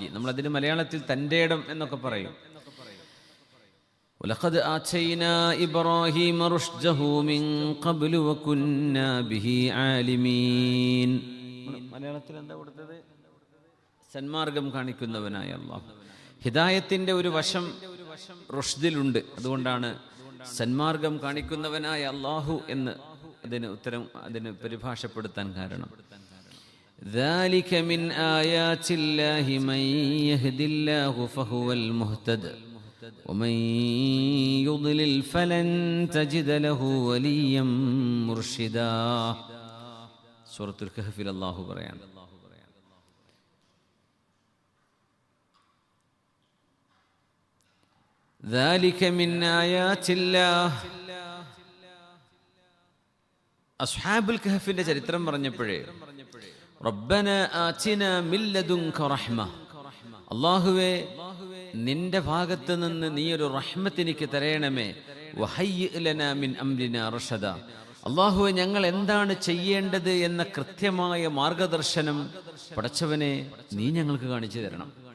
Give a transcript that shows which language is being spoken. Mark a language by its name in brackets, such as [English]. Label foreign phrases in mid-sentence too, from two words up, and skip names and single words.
[Malayalam] നമ്മളതിന് മലയാളത്തിൽ തൻ്റെ ഇടം എന്നൊക്കെ പറയും. [Arabic] ولقد آتينا إبراهيم رشده من قبل وكنا به عالمين. [Malayalam] മലയാളത്തിൽ എന്താ കൊടുത്തത്? സന്മാർഗം കാണിക്കുന്നവനായ അല്ലാഹു. ഹിദായത്തിന്റെ ഒരു വശം റുഷ്ദിലുണ്ട്. അതുകൊണ്ടാണ് സന്മാർഗം കാണിക്കുന്നവനായ അല്ലാഹു എന്ന് അതിന് പരിഭാഷപ്പെടുത്താൻ കാരണം. [Arabic] ذلك من آيات الله من يهد الله فهو المهتد ومن يضلل فلن تجد له وليا مرشدا. [Malayalam] സൂറത്തുൽ കഹ്ഫിൽ അല്ലാഹു പറയാണ്, [Arabic] ذلك من آيات الله. [Malayalam] അസ്ഹാബുൽ കഹ്ഫിന്റെ ചരിത്രം പറഞ്ഞപ്പോഴേ [Arabic] ربنا آتنا من لدنك رحمة, [Malayalam] അല്ലാഹുവേ നിന്റെ ഭാഗത്ത് നിന്ന് നീ ഒരു റഹ്മത്ത് എനിക്ക് തരയണമേ. [Arabic] وهيئ لنا من أمرنا رشدا, [Malayalam] അല്ലാഹുവേ ഞങ്ങൾ എന്താണ് ചെയ്യേണ്ടത് എന്ന കൃത്യമായ മാർഗദർശനം പടച്ചവനെ നീ ഞങ്ങൾക്ക് കാണിച്ചു തരണം.